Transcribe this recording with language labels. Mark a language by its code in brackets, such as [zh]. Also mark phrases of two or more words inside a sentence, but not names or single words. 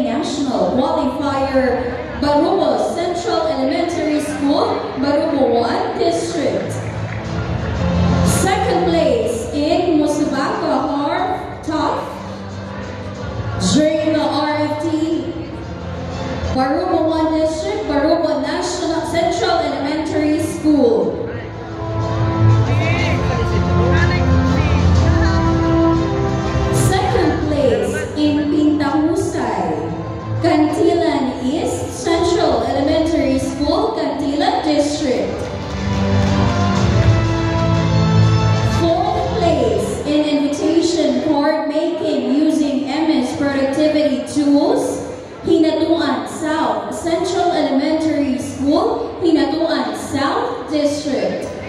[en] national qualifier, Barubo Central Elementary School, Barubo 1 District. Second place in Musabaka Top during the RFT, Barubo 1 District, Barubo National Central Elementary School. In Pintahusay, Cantilan East Central Elementary School, Cantilan District. Fourth place in invitation card making using MS productivity tools, Hinatuan South Central Elementary School, Hinatuan South District.